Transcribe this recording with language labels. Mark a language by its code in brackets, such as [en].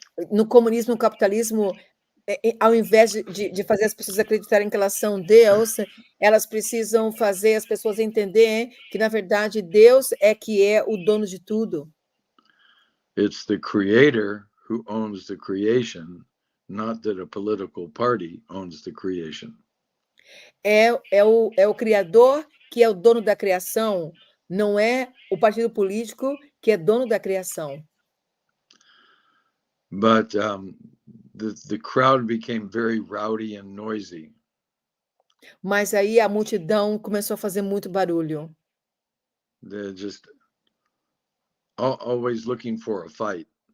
[pt] No comunismo, no capitalismo, ao invés de fazer as pessoas acreditarem que elas são Deus, elas precisam fazer as pessoas entenderem que, na verdade, Deus é que é o dono de tudo. [en] It's the creator who owns the creation, not that a political party owns the creation. [pt] É o Criador que é o dono da criação, não é o partido político que é dono da criação. [en] But the crowd became very rowdy and noisy. [pt] Mas aí a multidão começou a fazer muito barulho. [en] They're just always looking for a fight.